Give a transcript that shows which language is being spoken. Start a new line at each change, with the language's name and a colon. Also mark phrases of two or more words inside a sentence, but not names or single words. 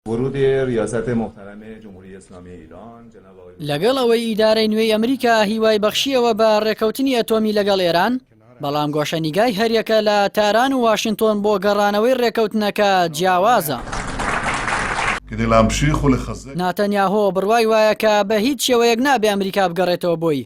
Persian: ورود ریاست محترم جمهوری اسلامی ایران جناب آقای
Central Kurdish: لەگەڵ ئەوەی ئیدارەی نوێی ئەمریکا هیوای بەخشیەوە بە ڕێکەوتنی ئەتۆمی لەگەڵ ئێران، بەڵام گۆشەنیگای هەریەکە لە تاران و واشنگتۆن بۆ گەڕانەوەی ڕێکەوتنەکە جیاوازە. ناتەنیاهۆ بڕوای وایە کە بە هیچ شێوەیەک نابێ ئەمریکا بگەڕێتەوە بۆی.